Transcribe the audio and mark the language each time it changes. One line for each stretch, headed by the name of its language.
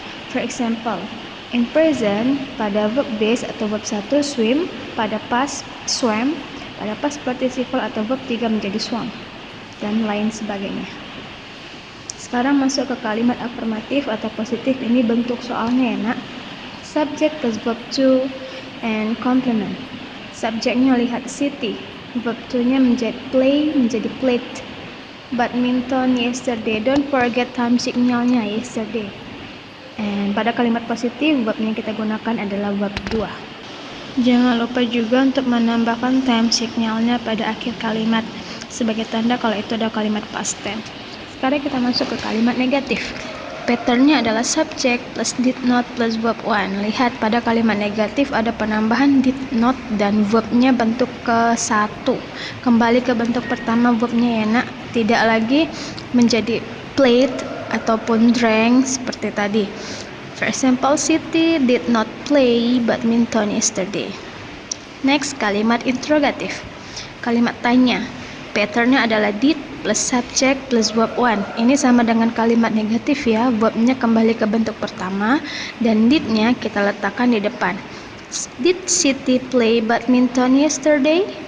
Indonesian: For example, in present pada verb base atau verb 1 swim, pada past swam, pada past participle atau verb 3 menjadi swam, dan lain sebagainya. Sekarang masuk ke kalimat afirmatif atau positif. Ini bentuk soalnya ya nak.
English: Subject plus verb to and complement.
Indonesian: Subjeknya lihat city, verb to-nya menjadi play, menjadi played.
English: Badminton yesterday, don't forget time signalnya yesterday.
Indonesian: And pada kalimat positif, verbnya kita gunakan adalah verb 2. Jangan lupa juga untuk menambahkan time signalnya pada akhir kalimat sebagai tanda kalau itu ada kalimat past tense. Sekarang kita masuk ke kalimat negatif. Patternnya adalah subject plus did not plus verb 1. Lihat pada kalimat negatif ada penambahan did not dan verbnya bentuk ke-1. Kembali ke bentuk pertama verbnya ya nak. Tidak lagi menjadi played ataupun drank seperti tadi.
English: For example, Siti did not play badminton yesterday.
Indonesian: Next, kalimat interrogatif. Kalimat tanya. Patternnya adalah did plus subject plus verb 1. Ini sama dengan kalimat negatif ya. Verbnya kembali ke bentuk pertama dan did-nya kita letakkan di depan.
English: Did Siti play badminton yesterday?